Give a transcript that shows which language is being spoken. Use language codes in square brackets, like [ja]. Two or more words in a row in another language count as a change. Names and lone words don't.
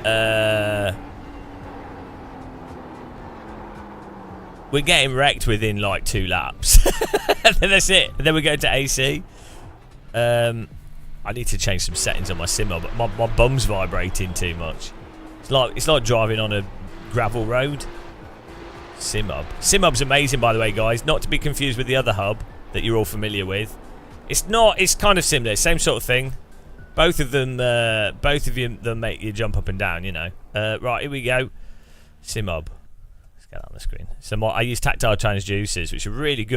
[en] We're getting wrecked within like 2 laps. And then that's it. And then we go to AC. I need to change some settings on my sim hub. My bum's vibrating too much. It's like driving on a gravel road. Sim hub. Sim hub's amazing, by the way, guys. Not to be confused with the other hub that you're all familiar with. It's not. It's kind of similar. Same sort of thing. Both of them make you jump up and down. You know. Right, here we go. Sim hub. Let's get that on the screen. So I use tactile transducers, which are really good.